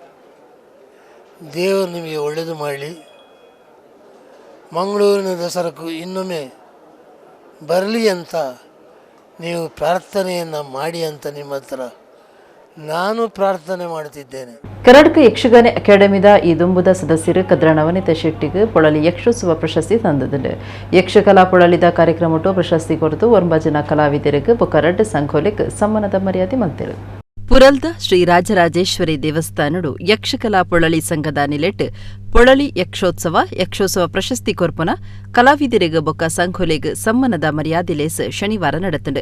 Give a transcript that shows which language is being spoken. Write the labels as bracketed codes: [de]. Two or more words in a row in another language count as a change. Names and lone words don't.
[kn] ದೇವರು ನಿಮಗೆ ಒಳ್ಳೆಯದು ಮಾಡಲಿ. ಮಂಗಳೂರಿನ ದಸರಾಕ್ಕೂ ಇನ್ನೊಮ್ಮೆ ಬರಲಿ ಅಂತ ನೀವು ಪ್ರಾರ್ಥನೆಯನ್ನು ಮಾಡಿ ಅಂತ ನಿಮ್ಮ ಹತ್ರ ನಾನು ಪ್ರಾರ್ಥನೆ ಮಾಡುತ್ತಿದ್ದೇನೆ. [tcy] ಕರ್ನಾಟಕ ಯಕ್ಷಗಾನ ಅಕಾಡೆಮಿದ ಈ ದುಂಬುದ ಸದಸ್ಯರು ಕದ್ರ ನವನೀತ ಶೆಟ್ಟಿಗೆ ಪೊಳಲಿ ಯಕ್ಷೋತ್ಸವ ಪ್ರಶಸ್ತಿ ತಂದದ್ದು. ಯಕ್ಷಕಲಾ ಪೊಳಲಿದ ಕಾರ್ಯಕ್ರಮಟ್ಟು ಪ್ರಶಸ್ತಿ ಕೊರತು 9 ಜನ ಕಲಾವಿದರಿಗೆ ಬೊಕ್ಕ ಸಂಘೋಲೆಕ್ ಸಮ್ಮಾನದ ಮರ್ಯಾದೆ ಮಂತಿರು. ಪುರಲ್ದ ಶ್ರೀ ರಾಜರಾಜೇಶ್ವರಿ ದೇವಸ್ಥಾನಡು ಯಕ್ಷಕಲಾ ಪೊಳಲಿ ಸಂಘದ ನಿಲೆಟ್ ಪೊಳಲಿ ಯಕ್ಷೋತ್ಸವ ಪ್ರಶಸ್ತಿ ಕೊರ್ಪುನ ಕಲಾವಿದರಿಗೆ ಬೊಕ್ಕ ಸಂಘೋಲೆಗ್ ಸಮ್ಮಾನದ ಮರ್ಯಾದೆಲೇಸ್ ಶನಿವಾರ ನಡೆತಂಡು.